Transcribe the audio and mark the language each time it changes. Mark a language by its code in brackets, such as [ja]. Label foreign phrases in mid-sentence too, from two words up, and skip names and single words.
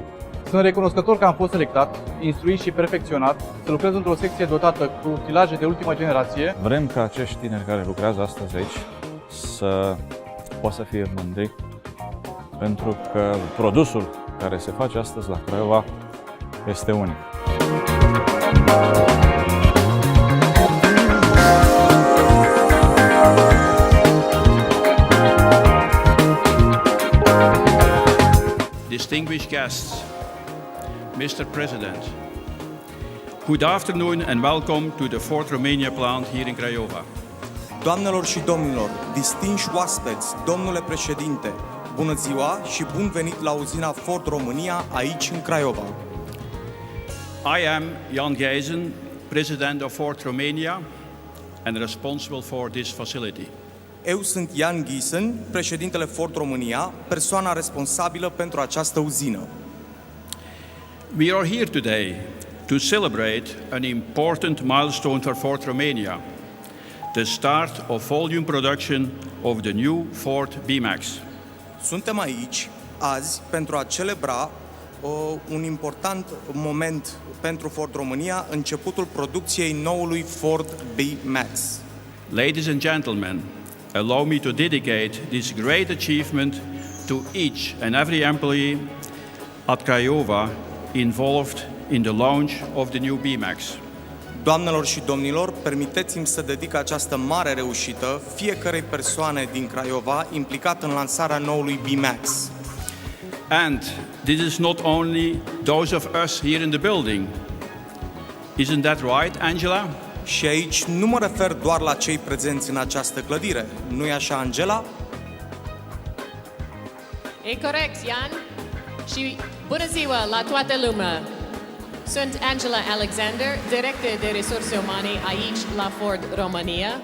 [ro] Sunt recunoscător că am fost selectat, instruit și perfecționat să lucrez într-o secție dotată cu utilaje de ultima generație. Vrem ca acești tineri care lucrează astăzi aici să poată să fie mândri, pentru că produsul care se face astăzi la Craiova este unic. [en] Distinguished guests, Mr. President, good afternoon and welcome to the Ford Romania plant here in Craiova. [ro] Doamnelor și domnilor, distinși oaspeți, domnule președinte, bună ziua și bun venit la uzina Ford Romania aici în Craiova. [en] I am Jan Gijzen, President of Ford Romania and responsible for this facility. [ro] Eu sunt Jan Gijzen, președintele Ford Romania, persoana responsabilă pentru această uzină. [en] We are here today to celebrate an important milestone for Ford Romania, the start of volume production of the new Ford B-Max. [ro] Suntem aici azi pentru a celebra un important moment pentru Ford Romania, începutul producției noului Ford B-Max. [en] Ladies and gentlemen, allow me to dedicate this great achievement to each and every employee at Craiova involved in the launch of the new B-Max. [ro] Doamnelor și domnilor, permiteți-mi să dedic această mare reușită fiecărei persoane din Craiova implicată în lansarea noului B-Max. [en] And this is not only those of us here in the building. Isn't that right, Angela? [ro] Și aici nu mă refer doar la cei prezenți în această clădire. Nu-i așa, Angela? E corect, Jan. Și bună ziua la toată lumea. Sunt Angela Alexander, director de resurse umane aici la Ford Romania.